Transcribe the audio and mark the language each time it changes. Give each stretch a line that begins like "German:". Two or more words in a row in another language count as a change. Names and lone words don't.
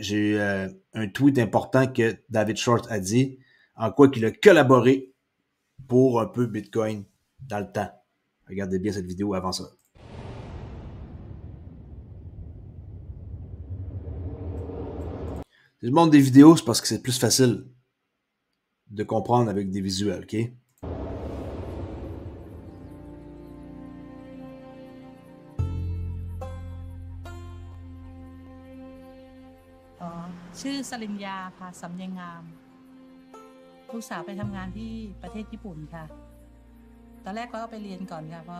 French: J'ai eu un tweet important que David Short a dit, en quoi qu'il a collaboré pour un peu Bitcoin dans le temps. Regardez bien cette vidéo avant ça. Si je montre des vidéos, c'est parce que c'est plus facile de comprendre avec des visuels, OK?
Thai: ชื่อสริญญาค่ะสำเนียงงามลูกสาวไปทำงานที่ประเทศญี่ปุ่นค่ะตอนแรกก็ไปเรียนก่อนค่ะพอ